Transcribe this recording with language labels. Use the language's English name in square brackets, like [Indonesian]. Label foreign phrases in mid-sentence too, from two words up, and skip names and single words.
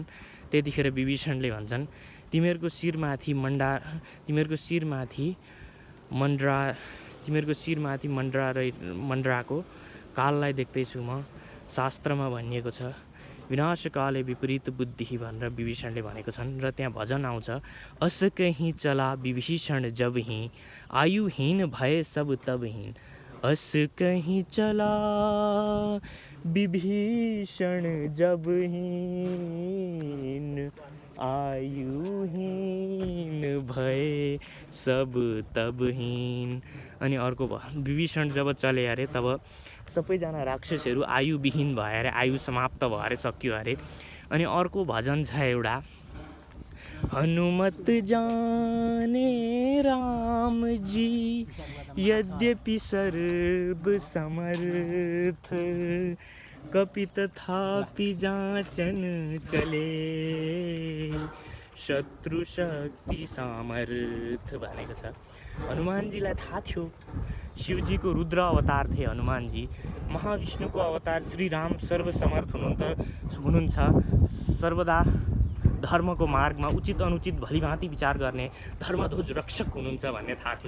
[Nepali] त्यतिखेर विभीषणले भन्छन्, तिमीहरूको शिरमाथि मन्डराको काललाई देख्दैछु म। शास्त्रमा भनिएको छ [Sanskrit] विनाशकाले विपरीत बुद्धि [Nepali] भनेर विभीषणले भनेको छन्। र त्यहाँ भजन आउँछ, [Awadhi] अस कहीं चला विभीषण जब ही, आयुहीन भय सब तब हीन। अस कहीं चला विभीषण जब हीन, आयुहीन भय सब तब हीन। [Nepali] अनि अर्को विभीषण जब चले अरे तब सबैजना राक्षसहरू आयुविहीन भयो अरे, आयु समाप्त भयो अरे, सक्यो अरे। अनि अर्को भजन छ एउटा, [Awadhi] हनुमत जाने राम जी यद्यपि सर्व समर्थ, कपित थापि जाचन चले, [Nepali] शत्रु शक्ति सामर्थ भनेको छ। हनुमानजीलाई थाहा थियो शिवजीको रुद्र अवतार थिए हनुमानजी, महाविष्णुको अवतार श्रीराम सर्वसमर्थ हुनुहुन्छ, सर्वदा धर्मको मार्गमा उचित अनुचित भलीभाँति विचार गर्ने धर्मध्वज रक्षक हुनुहुन्छ भन्ने थाहा थियो।